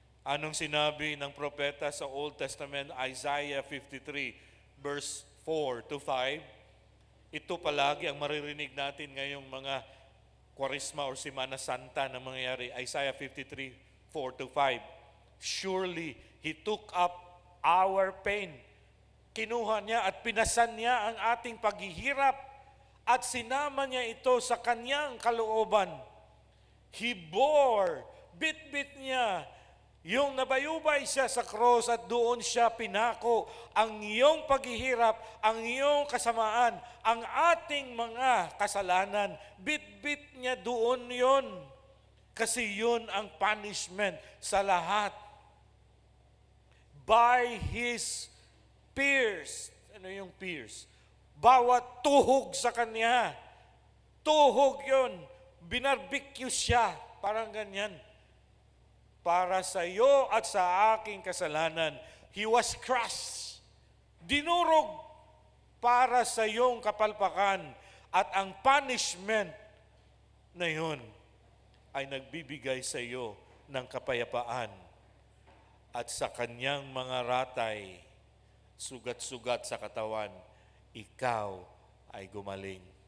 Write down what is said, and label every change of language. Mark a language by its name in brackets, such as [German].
[Filipino] Anong sinabi ng propeta sa Old Testament, Isaiah 53, verse 4 to 5? Ito palagi ang maririnig natin ngayong mga Kwaresma or Semana Santa na mangyayari. [English] Isaiah 53, 4 to 5. Surely, He took up our pain. [Filipino] Kinuha niya at pinasan niya ang ating paghihirap at sinama niya ito sa kanyang kalooban. [English] He bore, [Filipino] bit-bit niya, yung nabayubay siya sa cross at doon siya pinako ang iyong paghihirap, ang iyong kasamaan, ang ating mga kasalanan. Bit-bit niya doon yon. Kasi yun ang punishment sa lahat. [English] By His pierced. [Filipino] Ano yung [English] pierced? [Filipino] Bawat tuhog sa kanya. Tuhog yun. Binarbecue siya. Parang ganyan. Para sa iyo at sa aking kasalanan, [English] He was crushed. [Filipino] Dinurog para sa iyong kapalpakan. At ang punishment na yun ay nagbibigay sa iyo ng kapayapaan. At sa kanyang mga ratay, sugat-sugat sa katawan, ikaw ay gumaling.